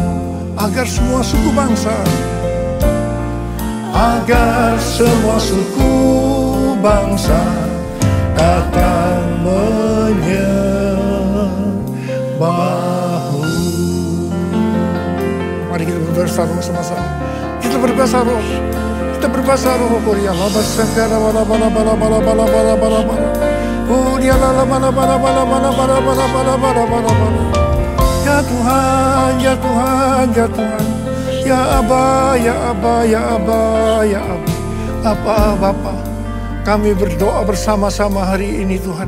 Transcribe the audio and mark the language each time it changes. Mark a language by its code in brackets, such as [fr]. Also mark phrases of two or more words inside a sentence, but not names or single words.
[id] Agar semua suku bangsa, agar semua suku bangsa datang menyembah-Mu. Mari kita berbahasa roh sama-sama. Kita berbahasa roh. Kita berbahasa roh. Korea lama sengkara bala bala bala bala bala bala bala bala. Oh dia lala bala bala bala bala bala bala bala bala bala bala. Ya Tuhan, ya Tuhan, ya Tuhan. Ya Aba, ya Aba, ya Aba, ya Aba. Bapa, kami berdoa bersama-sama hari ini Tuhan.